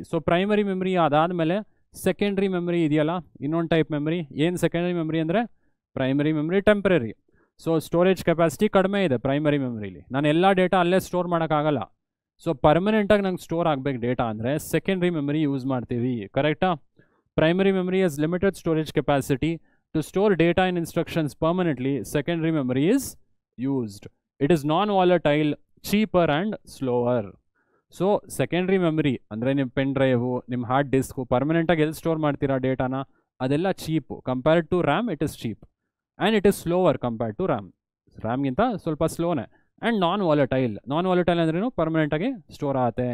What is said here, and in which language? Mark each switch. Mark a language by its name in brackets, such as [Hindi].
[Kannada] So primary memory ಅದಾದಮೇಲೆ secondary memory ಇದೆಯಲ್ಲ, ಇನ್ನೊಂದು ಟೈಪ್ ಮೆಮರಿ. ಏನು ಸೆಕೆಂಡ್ರಿ ಮೆಮರಿ ಅಂದರೆ? Primary memory temporary. So storage capacity ಕಡಿಮೆ ಇದೆ ಪ್ರೈಮರಿ ಮೆಮರಿಲಿ, ನಾನು ಎಲ್ಲ ಡೇಟಾ ಅಲ್ಲೇ ಸ್ಟೋರ್ ಮಾಡೋಕ್ಕಾಗಲ್ಲ. ಸೊ ಪರ್ಮನೆಂಟಾಗಿ ನಂಗೆ ಸ್ಟೋರ್ ಆಗಬೇಕು ಡೇಟಾ ಅಂದರೆ ಸೆಕೆಂಡ್ರಿ ಮೆಮರಿ ಯೂಸ್ ಮಾಡ್ತೀವಿ. ಕರೆಕ್ಟಾ? [English] Primary memory has limited storage capacity to store data and instructions permanently. Secondary memory is used. It is non-volatile, cheaper and slower. [Kannada] So secondary memory ಅಂದರೆ ನಿಮ್ಮ pen drive, ನಿಮ್ಮ hard disk ಪರ್ಮನೆಂಟಾಗಿ ಎಲ್ಲಿ store ಮಾಡ್ತೀರಾ ಡೇಟಾನ, ಅದೆಲ್ಲ cheap. [English] Compared to RAM it is cheap and it is slower compared to RAM. [Kannada] ರ್ಯಾಮ್ಗಿಂತ ಸ್ವಲ್ಪ ಸ್ಲೋನೇ. [English] And non volatile. [Kannada] Non volatile ಅಂದ್ರೂ ಪರ್ಮನೆಂಟಾಗಿ store ಆಗುತ್ತೆ.